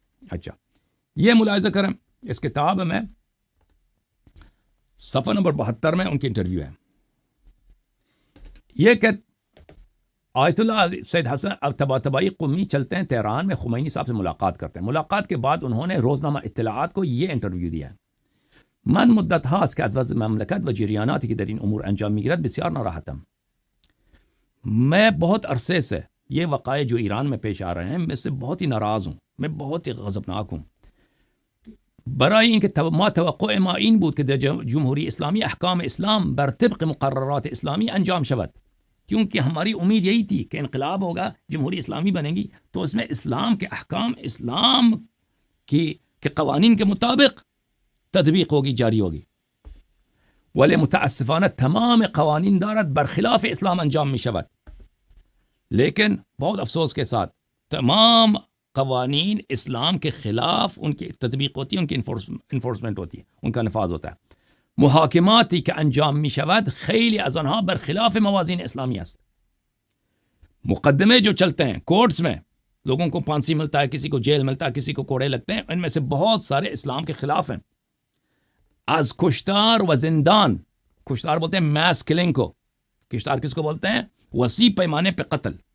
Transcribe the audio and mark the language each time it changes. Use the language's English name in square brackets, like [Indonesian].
[Urdu] اچھا، یہ ملاحظہ کریں، اس کتاب میں صفحہ نمبر 72 میں ان کی انٹرویو ہے. یہ کہ آیت اللہ سید حسن طباطبائی قمی چلتے ہیں تہران میں، خمینی صاحب سے ملاقات کرتے ہیں. ملاقات کے بعد انہوں نے روزنامہ اطلاعات کو یہ انٹرویو دیا ہے. [Persian] من مدت هاست که از وضع مملکت و جریاناتی که در این امور انجام میگیرد بسیار ناراحتم. [Urdu] میں بہت عرصے سے یہ وقائع جو ایران میں پیش آ رہے ہیں، میں سے بہت ہی ناراض ہوں، میں بہت ہی غضبناک ہوں. [Persian] برای اینکه ما توقع ما این بود که در جمهوری اسلامی احکام اسلام بر طبق مقررات اسلامی انجام شود. [Urdu] کیونکہ ہماری امید یہی تھی کہ انقلاب ہوگا، جمہوری اسلامی بنے گی، تو اس میں اسلام کے احکام، اسلام کے قوانین کے مطابق تطبیق ہوگی، جاری ہوگی. [Persian] ولی متاسفانہ تمام قوانین دارد برخلاف اسلام انجام می شود. [Urdu] لیکن بہت افسوس کے ساتھ تمام قوانین اسلام کے خلاف ان کی تطبیق ہوتی ہے، ان کی انفورسمنٹ ہوتی ہے، ان کا نفاذ ہوتا ہے. [Persian] محاکماتی که انجام می شود خیلی از آنها برخلاف موازین اسلامی است. [Urdu] مقدمے جو چلتے ہیں کورٹس میں، لوگوں کو پھانسی ملتا ہے، کسی کو جیل ملتا ہے، کسی کو کوڑے لگتے ہیں، ان میں سے بہت سارے اسلام کے خلاف ہیں. [Persian] از کشتار و زندان، [Urdu] کشتار بولتے ہیں میس کلنگ کو، کشتار کس کو بولتے ہیں؟ وسیع پیمانے پہ قتل.